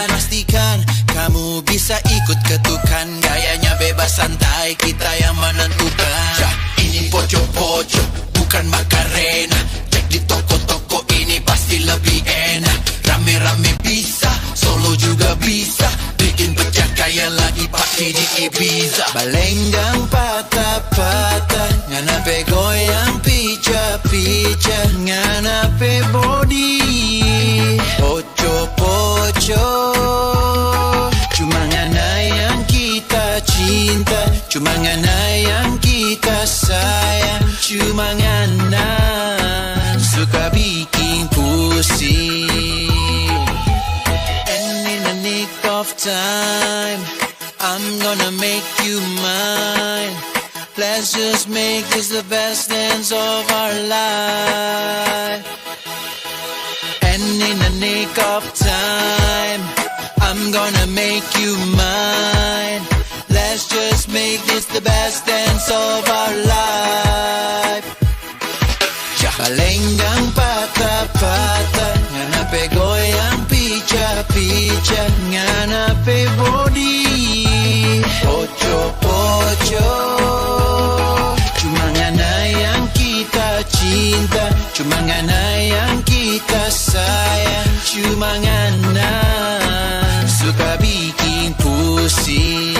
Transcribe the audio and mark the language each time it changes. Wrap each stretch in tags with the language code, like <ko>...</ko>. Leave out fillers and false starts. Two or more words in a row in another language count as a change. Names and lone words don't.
<id>Pastikan kamu bisa ikut ketukan, gayanya bebas santai, kita yang menentukan. Ini poco-poco, bukan Macarena. Cek di toko-toko ini pasti lebih enak. Rame-rame bisa, solo juga bisa, bikin pecah kayak lagi party di Ibiza.</id> <xmm>Balenggang patah-patah, nganape goyang pica-pica, nganape body, poco-poco. Cuma ngana yang kita cinta, cuma ngana yang kita sayang, cuma ngana suka bikin pusing.</xmm> <en>And in the nick of time, I'm gonna make you mine. Let's just make this the best dance of our life. And in the nick of time, I'm gonna make you mine. Let's just make this the best dance of our life.</en> <xmm>Balenggang patah-patah, nganape goyang pica-pica, nganape body, poco-poco. Cuma ngana yang kita cinta, cuma ngana yang kita sayang, cuma ngana suka bikin pusing.</xmm>